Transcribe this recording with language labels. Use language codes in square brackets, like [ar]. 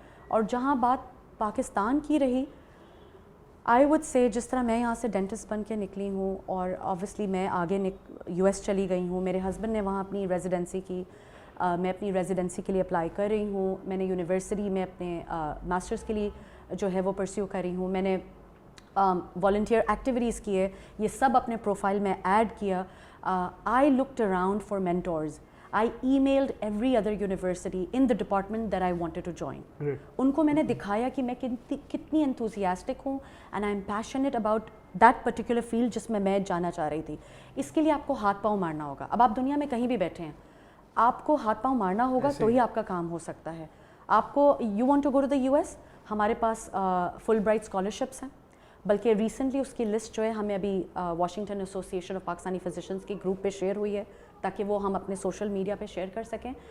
[ur] اور جہاں بات پاکستان کی رہی, آئی وڈ سے جس طرح میں یہاں سے ڈینٹسٹ بن کے نکلی ہوں, اور آبویسلی میں آگے یو ایس چلی گئی ہوں, میرے ہسبینڈ نے وہاں اپنی ریزیڈنسی کی, میں اپنی ریزیڈنسی کے لیے اپلائی کر رہی ہوں, میں نے یونیورسٹی میں اپنے ماسٹرز کے لیے جو ہے وہ پرسیو کر رہی ہوں, میں نے والنٹیئر ایکٹیویٹیز کی ہے, یہ سب اپنے پروفائل میں ایڈ کیا. [en] I looked around for mentors. I emailed every other university in the department that I wanted to join. [ur] ان کو میں نے دکھایا کہ میں کتنی enthusiastic ہوں [en] and I'm passionate about that particular field [ur] جس میں جانا چاہ رہی تھی. اس کے لیے آپ کو ہاتھ پاؤں مارنا ہوگا. اب آپ دنیا میں کہیں بھی بیٹھے ہیں, آپ کو ہاتھ پاؤں مارنا ہوگا تو ہی آپ کا کام ہو سکتا ہے. آپ کو [en] you want to go to the US, [ur] ہمارے پاس فل برائٹ اسکالرشپس ہیں, بلکہ ریسنٹلی اس کی لسٹ جو ہے ہمیں ابھی Washington association of Pakistani physicians کے گروپ پہ شیئر ہوئی ہے, تاکہ وہ ہم اپنے سوشل میڈیا پہ شیئر کر سکیں.